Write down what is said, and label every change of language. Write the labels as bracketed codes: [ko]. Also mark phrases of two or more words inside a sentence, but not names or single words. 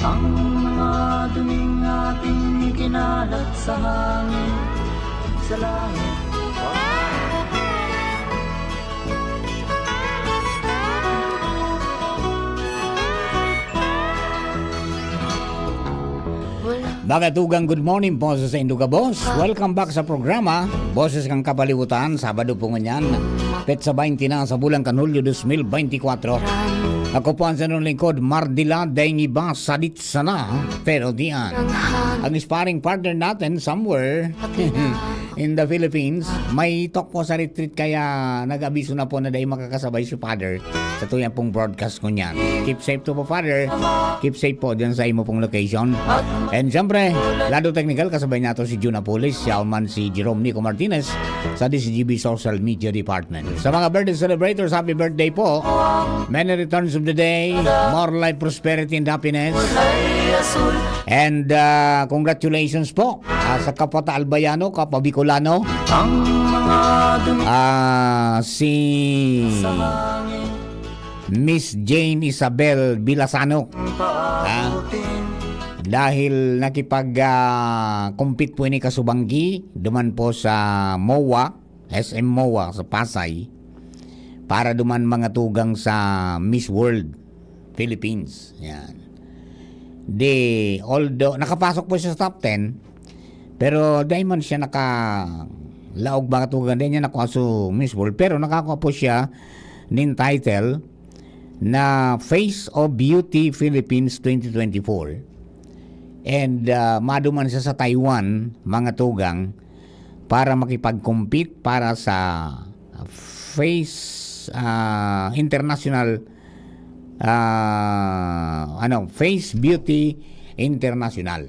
[tl] Ang mga duming ating kinalat sa hangin, sa langit. [bik] Mga tugang [en] good morning [bik] po sa Induga Boss. Welcome back sa programa Boses kang Kapalibutan. Sabado po ngayon, petsa 20 na sa bulan kan Hulyo 2024. Ako po ang sanong lingkod, Mardila Daing Iba Sadit Sana Pero Dian. [tl] Ang [en] sparring partner [tl] natin [en] somewhere in the Philippines. [bik] May talk po sa retreat kaya nag-abiso na po na dahil makakasabay si Father sa tuyang pong broadcast ko niyan. [en] Keep safe to po, Father. Keep safe po [bik] dyan sa imo pong [en] location. [bik] And syempre, lado technical kasabay nato si Juna Pulis, si Alman, si Jerome Nico Martinez sa DCGB Social Media Department. [tl] Sa mga [en] birthday celebrators, happy birthday po. Many returns of the day, more life, prosperity, and happiness. [bik] And congratulations po sa Kapata Albayano, Kapa Bicolano. Si Miss Jane Isabel Bilasano. Dahil nakipag-compete po ini kasubanggi duman po sa MOA, SM MOA sa Pasay para duman mga tugang sa Miss World Philippines. Yan. Although nakapasok po siya sa top 10, pero dahil man siya laog mga tugang din niya nakuha sa Miss World, [tl] pero nakakuha po siya ng title na Face of Beauty Philippines 2024. [bik] And maduman siya sa Taiwan, mga tugang, para makipag-compete para sa International Face Beauty International.